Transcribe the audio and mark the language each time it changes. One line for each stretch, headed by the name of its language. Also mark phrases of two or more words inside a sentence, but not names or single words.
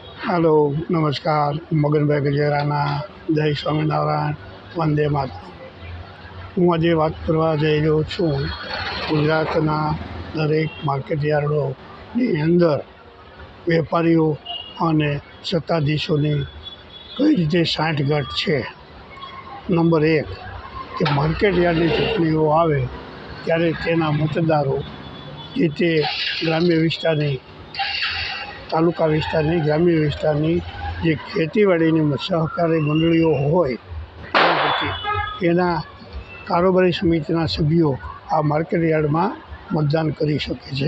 Gujarati: હેલો નમસ્કાર। મગનભાઈ ગજેરાના જય સ્વામીનારાયણ વંદે માતરમ। હું આજે વાત કરવા જઈ રહ્યો છું ગુજરાતના દરેક માર્કેટયાર્ડોની અંદર વેપારીઓ અને સત્તાધીશોની કઈ રીતે સાંઠગાંઠ છે. નંબર 1 કે માર્કેટયાર્ડની ચૂંટણીઓ આવે ત્યારે તેના મતદારો જે તે ગ્રામ્ય વિસ્તારની, તાલુકા વિસ્તારની, ગ્રામ્ય વિસ્તારની જે ખેતીવાડીની સહકારી મંડળીઓ હોય એના કારોબારી સમિતિના સભ્યો આ માર્કેટયાર્ડમાં મતદાન કરી શકે છે.